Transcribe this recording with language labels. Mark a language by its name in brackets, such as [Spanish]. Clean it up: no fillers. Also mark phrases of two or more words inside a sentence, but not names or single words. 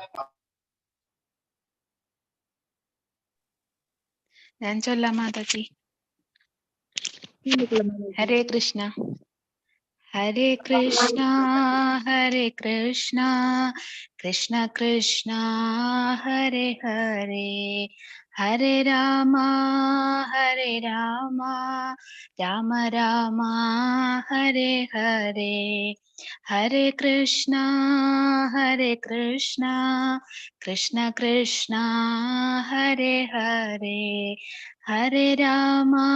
[Malayalam] ഞാൻ ചൊല്ലാം മാതാജി. [Sanskrit] ഹരേ കൃഷ്ണ ഹരേ കൃഷ്ണ കൃഷ്ണ കൃഷ്ണ ഹരേ ഹരേ ഹരേ രാമ രാമ രാമ ഹരേ ഹരേ ഹരേ കൃഷ്ണ കൃഷ്ണ കൃഷ്ണ ഹരേ ഹരേ ഹരേ രാമ